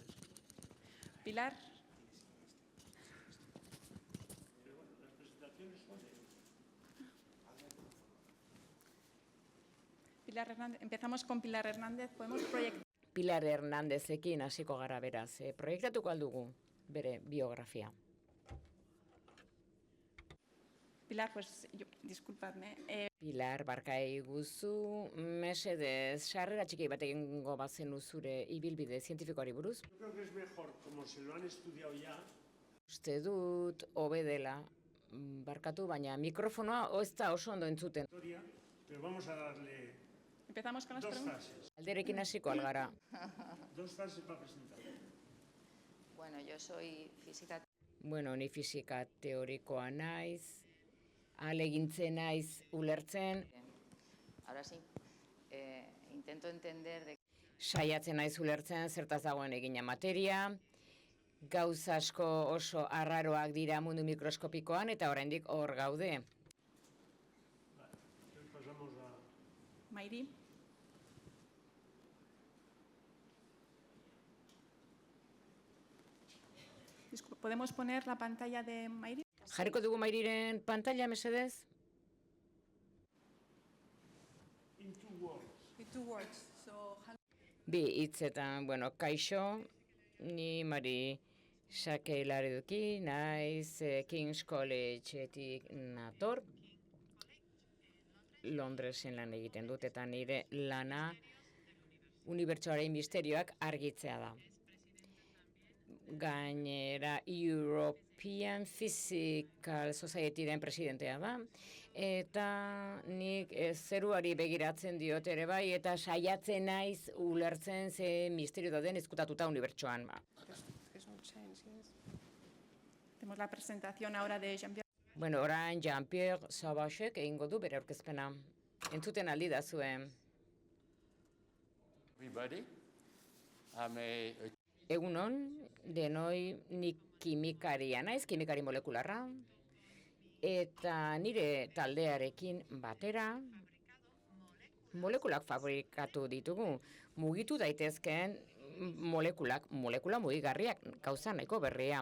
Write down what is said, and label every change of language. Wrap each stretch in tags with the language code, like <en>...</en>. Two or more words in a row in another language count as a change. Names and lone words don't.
<es>Pilar. Las presentaciones son de... Pilar Hernández. Empezamos con Pilar Hernández. Podemos proyectar.</es> <eu>Pilar Hernándezekin hasiko gara beraz. Proiektatuko aldugu bere biografia.</eu> <es>Pilar, disculpadme.</es> <eu>Pilar, barka eguzu, mesedez, sarrera txiki bat egingo bazenu zure ibilbide zientifikoari buruz?</eu> <es>Yo creo que es mejor, como se lo han estudiado ya.</es> <eu>Uste dut, hobe dela, barkatu, baina mikrofonoa ez da oso ondo entzuten.</eu> <es>Pero vamos a darle Empezamos con las dos preguntas. fases.</es> <eu>Alderekin hasiko algara.</eu> <es>Dos fases para presentar. Bueno, yo soy física.</es> <eu>Ni fisika teorikoa naiz, ahalegintzen naiz ulertzen,</eu> <es>Ahora sí, intento entender de</es> <eu>saiatzen naiz ulertzen zertaz dagoen egina materia, gauza asko oso arraroak dira mundu mikroskopikoan eta oraindik hor gaude.</eu> <es>Entonces pasamos a... Mayri. ¿Podemos poner la pantalla de Mayri?</es> <eu>Jarriko dugu Mairiren pantalla, mesedez?</eu> <en>In two words. In 2 words.</en> <eu>Bi hitzetan, kaixo, ni Mari Xake Lareduki, naiz King's College-etik nator, Londresen lan egiten dut, eta nire lana unibertsoaren misterioak argitzea da. Gainera European Physical Society-den presidentea da, eta nik zeruari begiratzen diot ere bai, eta saiatzen naiz ulertzen ze misterio dauden ezkutatuta unibertsoan.</eu> <es>Tenemos la presentación ahora de Jean-Pierre.</es> <eu>Orain Jean-Pierre Sauvagek egingo du bere aurkezpena. Entzuten aldi da zuen.</eu> <en>Everybody, I'm a</en> <eu>Egunon, denoi nik kimikaria naiz, kimikari molekularra, eta nire taldearekin batera molekulak fabrikatu ditugu. Mugitu daitezkeen molekula mugigarriak, gauza nahiko berria.</eu>